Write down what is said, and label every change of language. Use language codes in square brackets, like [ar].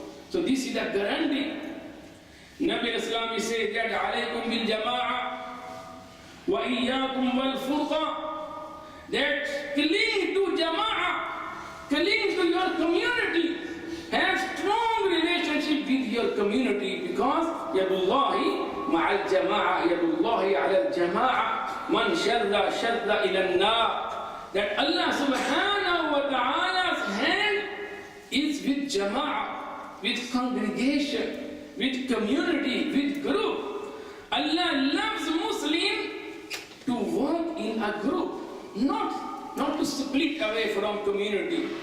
[en] So this is the guarantee. Nabi Islam says that [ar] alaykum bil jama'a wa iyyakum wal furqa, [en] that cling to jama'a, cling to your community, have strong relationship with your community, because yadullahi [ar] مع الجماعة يد الله على الجماعة من شذ إلى النار. [en] That Allah subhanahu wa ta'ala's hand is with jama'ah, with congregation, with community, with group. Allah loves Muslim to work in a group, not to split away from community.